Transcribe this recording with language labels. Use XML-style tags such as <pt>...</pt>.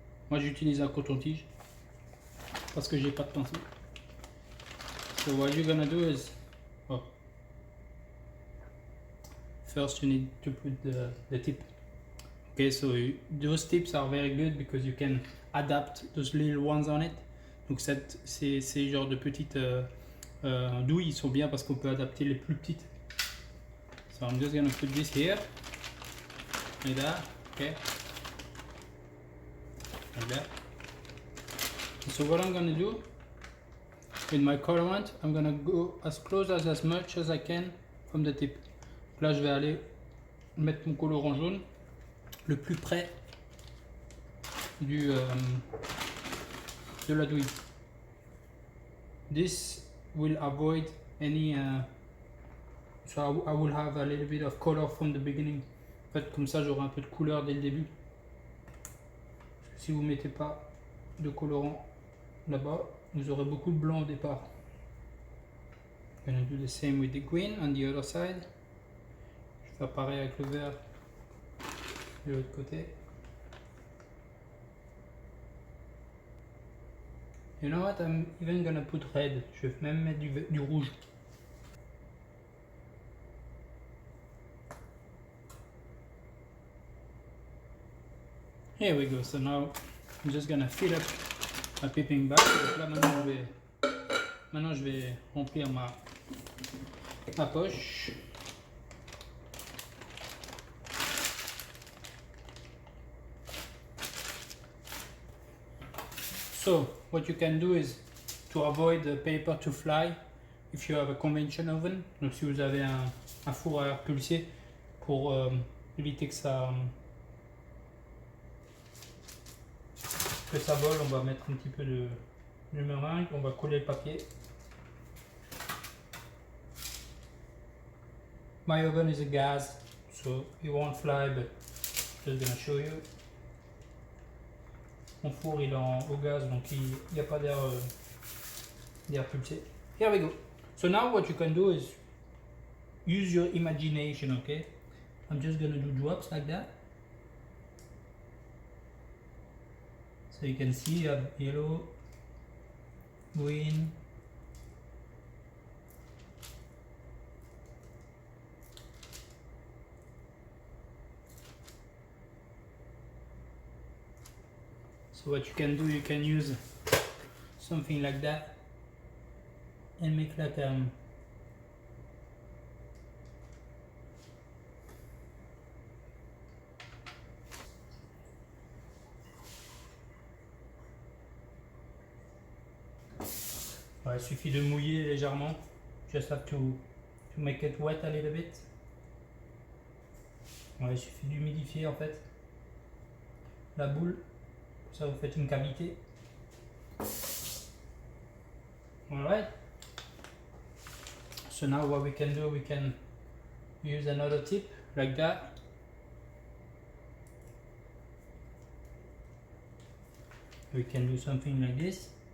<fr>Moi j'utilise un coton-tige parce que j'ai pas de pinceau.</fr> <en>So what you're gonna do is, first you need to put the tip. Okay, so those tips are very good because you can adapt those little ones on it.</en> <fr>Donc ces genres de petites douilles sont bien parce qu'on peut adapter les plus petites.</fr> <en>So I'm just gonna put this here, like that, okay, like that. So what I'm gonna do with my colorant, I'm gonna go as close as much as I can from the tip.</en> <fr>Donc là je vais aller mettre mon colorant jaune le plus près de la douille.</fr> <en>This will avoid any so I will have a little bit of color from the beginning.</en> <fr>En fait, comme ça j'aurai un peu de couleur dès le début. Parce que si vous ne mettez pas de colorant là-bas, vous aurez beaucoup de blanc au départ.</fr> <en>I'm gonna do the same with the green on the other side.</en> <fr>Je vais faire pareil avec le vert de l'autre côté.</fr> <en>You know what, I'm even gonna put red.</en> <fr>Je vais même mettre du rouge.</fr> <en>Here we go. So now I'm just gonna fill up my piping bag.</en> <fr>Donc là maintenant je vais remplir ma poche.</fr> <en>So what you can do is to avoid the paper to fly if you have a convection oven.</en> <fr>Donc si vous avez un four à air pulsé, pour éviter que ça vole, on va mettre un petit peu de meringue, on va coller le papier.</fr> <en>My oven is a gas, so it won't fly, but just gonna show you.</en> <fr>Mon four il est au gaz, donc il n'y a pas d'air pulsé.</fr> <en>Here we go. So now what you can do is use your imagination, okay? I'm just gonna do drops like that. So you can see you have yellow, green, so what you can do, you can use something like that and make like</en> <fr>il suffit de mouiller légèrement.</fr> <en>Just have to make it wet a little bit.</en> <fr>Il suffit d'humidifier en fait la boule. Ça vous faites une cavité.</fr> <en>Alright. So now what we can do, we can use another tip like that. We can do something like this.</en>